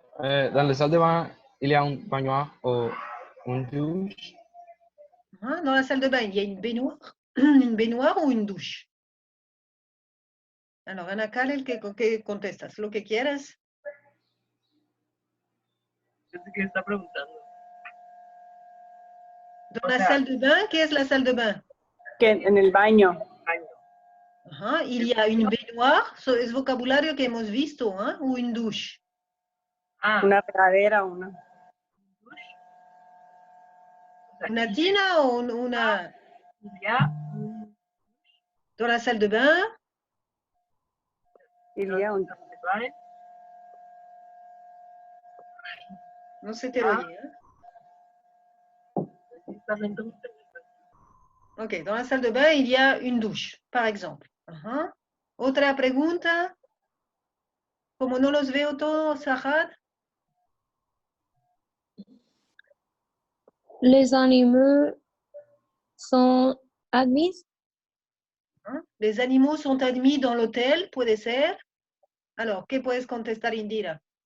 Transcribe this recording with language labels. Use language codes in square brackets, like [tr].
[fr] Dans les salles de bain, il y a un baño ou une douche. Hein, dans la salle de bain, il y a une baignoire, une baignoire ou une douche? [es] Alors, Ana Karel, ¿qué contestas? Lo que quieras. ¿Qué está preguntando? [fr] Dans la salle de bain, [es] ¿qué es [fr] la salle de bain? [es] Que en el baño. Ajá, [fr] il y a une baignoire, [es] es vocabulario que hemos visto, ¿eh? [fr] O une douche. [es] Una regadera, una. ¿Una tina o una...? [fr] Dans la salle de bain. Il y a un... [es] No se te oye, ¿eh? [fr] Ok, dans la salle de bain, il y a une douche, par exemple. [es] Ajá. Otra pregunta. Como no los veo todos, Sahad. [fr] Les animaux sont admis? ¿Ah? Les animaux sont admis dans l'hôtel, [es] puede ser. Alors, ¿qué puedes contestar, Indira?